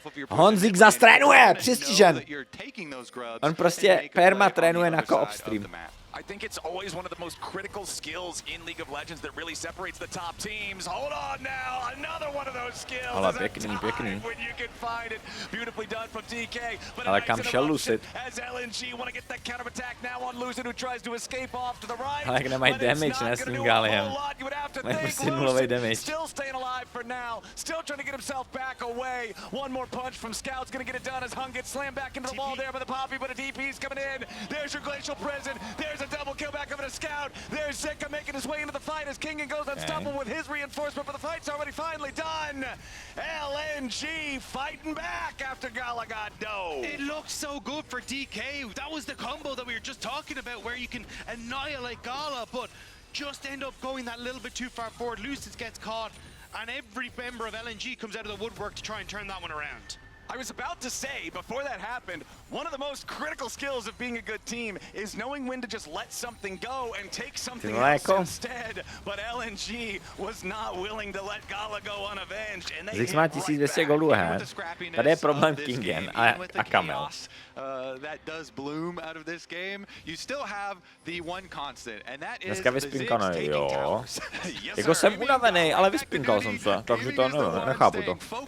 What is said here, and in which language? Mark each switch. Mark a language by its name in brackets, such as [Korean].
[Czech] Honzik zastrénuje, přistižen. On prostě perma trénuje na co-op stream. [English] I think it's always one of the most critical skills in League of Legends that really separates the top teams. Hold on now, another one of those skills. [Czech] Ale pěkný. [English] When you can find it. Beautifully done from DK. But [Czech] Ale kam šel Lucid? [English] As LNG want to get that counter attack now on Lucid, who tries to escape off to the right. [Czech] Ale jak nemají damage, ne, s tím Galiem. Mají prostě nulový damage. [English] Still staying alive for now. Still trying to get himself back away. One more punch from Scout's gonna get it done as Hung gets slammed back into the wall there by the Poppy, but a DP's coming in. There's your Glacial Prison. There's a double kill back over to Scout. There's Zika making his way into the fight as Kingen goes unstoppable with his reinforcement, but the fight's already finally done. LNG fighting back after Gala got dove. It looked so good for DK. That was the combo that we were just talking about, where you can annihilate Gala, but just end up going that little bit too far forward. Lucid gets caught, and every member of LNG comes out of the woodwork to try and turn that one around. I was about to say, before that happened, one of the most critical skills of being a good team is knowing when to just let something go and take something else instead. But LNG was not willing to let Gala go unavenged. And they [Czech] Zix má 1200 gólů, he. Tady je problém Kingen a Camel. [English] That does bloom out of this game. You still have the one constant, and that is [Czech] Dneska vyspinkaný, jo. Jako jsem unavený, ale vyspinkal jsem se, takže to nevím, nechápu to.